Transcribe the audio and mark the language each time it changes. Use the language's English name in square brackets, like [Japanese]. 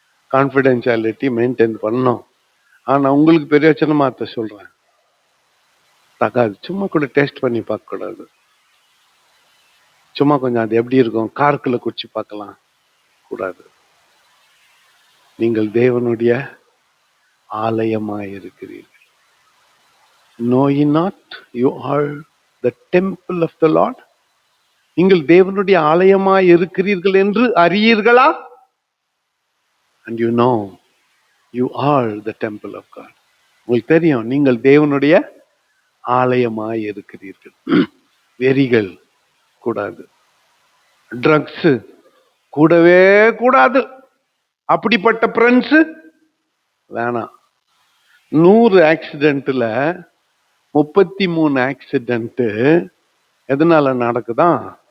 [Tamil] Confidentiality maintain பண்ணோம். ஆனா உங்களுக்கு பெரிய வச்சனமாத்த சொல்றேன், தகாது. சும்மா கூட டேஸ்ட் பண்ணி பார்க்க கூடாது. சும்மா கொஞ்சம் அது எப்படி இருக்கும் கார்க்குள்ள குடிச்சு பார்க்கலாம் கூடாது. நீங்கள் தேவனுடைய ஆலயமாய் இருக்கிறீர்கள். [English] Know ye not you are the temple of the Lord? [Tamil] நீங்கள் தேவனுடைய ஆலயமாய் இருக்கிறீர்கள் என்று அறியீர்களா? [English] And you know you are the temple of God. [Tamil] உங்களுக்கு தெரியும் நீங்கள் தேவனுடைய ஆலயமாய் இருக்கிறீர்கள். வெறிகள் கூடாது, ட்ரக்ஸ் கூடவே கூடாது, அப்படிப்பட்ட ஃப்ரெண்ட்ஸ் வேணாம். 100 ஆக்சிடென்ட்ல 33 ஆக்சிடென்ட் எதனால நடக்குதான்?